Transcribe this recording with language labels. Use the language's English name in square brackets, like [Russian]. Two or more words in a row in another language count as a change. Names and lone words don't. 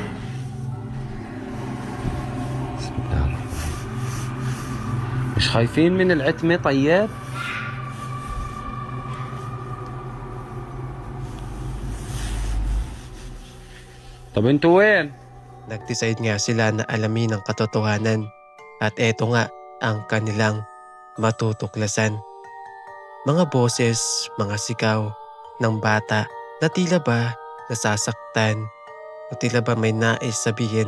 [Arabic] بسم الله الرحمن. مش خايفين من العتمة طيب؟ طب انتوا وين؟ [Filipino] nag-decide nga sila na alamin ang katotohanan. At eto nga ang kanilang matutuklasan. Mga boses, mga sigaw ng bata na tila ba nasasaktan o tila ba may nais sabihin.